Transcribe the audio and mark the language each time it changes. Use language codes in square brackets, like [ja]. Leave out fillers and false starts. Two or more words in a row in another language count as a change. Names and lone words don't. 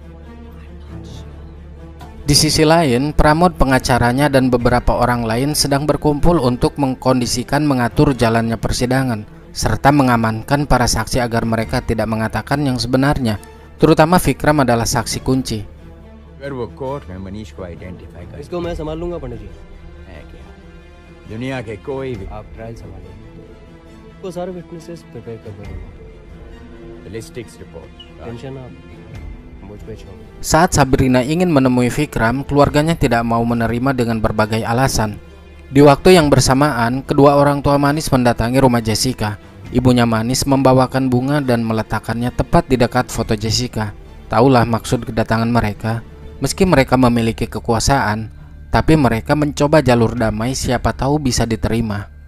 [id] Di sisi lain, Pramod, pengacaranya, dan beberapa orang lain sedang berkumpul untuk mengkondisikan mengatur jalannya persidangan, serta mengamankan para saksi agar mereka tidak mengatakan yang sebenarnya, terutama Vikram adalah saksi kunci. [hi] वो कोर्ट में मनीष को आइडेंटिफाई कर इसको मैं संभाल लूंगा पंडित जी। है क्या दुनिया के कोई भी आप ट्रायल संभालिए। वो सारे [en] witnesses prepare [hi] कर दूंगा। [en] ballistics report [hi] टेंशन आप मुझ पे छोड़। [id] Saat Sabrina ingin menemui Vikram, keluarganya tidak mau menerima dengan berbagai alasan. Di waktu yang bersamaan, kedua orang tua Manis mendatangi rumah Jessica. Ibunya Manis membawakan bunga dan meletakkannya tepat di dekat foto Jessica. Taulah maksud kedatangan mereka. Meski mereka memiliki kekuasaan, tapi mereka mencoba jalur damai, siapa tahu bisa diterima.